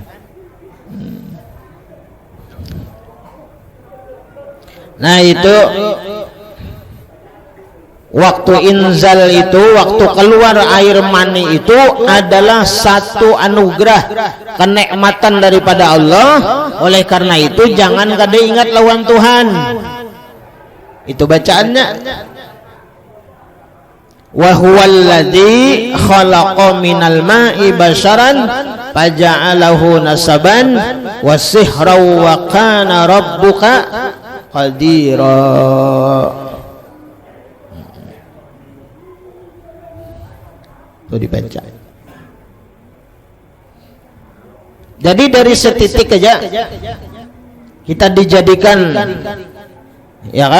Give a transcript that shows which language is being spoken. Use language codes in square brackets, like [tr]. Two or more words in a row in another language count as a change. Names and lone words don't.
[id] Nah itu waktu inzal itu, waktu keluar air mani itu adalah satu anugerah, kenikmatan daripada Allah. [bjn] Oleh karena itu jangan kada ingat lawan Tuhan. Itu bacaannya. [ar] وهو الذي خلق من الماء بشرا فجعله نسبا وصهرا وكان ربك قديرا. [bjn] Itu dibaca. Jadi dari setitik aja kita dijadikan, ya kan?